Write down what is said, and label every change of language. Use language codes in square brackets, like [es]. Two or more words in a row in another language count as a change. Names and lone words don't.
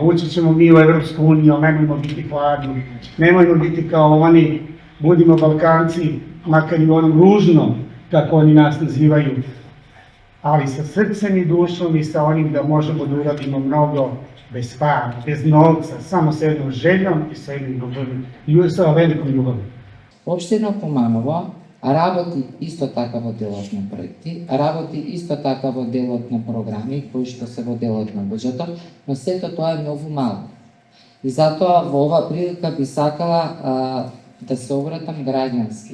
[sr] Ući ćemo mi u Evropsku uniju, ali nemojmo biti hladni, nemojmo biti kao oni, budimo Balkanci, makar i u onom ružnom, kako oni nas nazivaju, ali sa srcem i dušom i sa onim da možemo da uradimo mnogo bez para, bez novca, samo sa jednom željom i sa sa velikom ljubavim. [mk] Општина Куманово работи исто така во делот на проекти, работи исто така во делот на програми кои што се во делот на буџетот, но сето тоа е многу мало. И затоа во ова прилика би сакала да се обратам граѓански.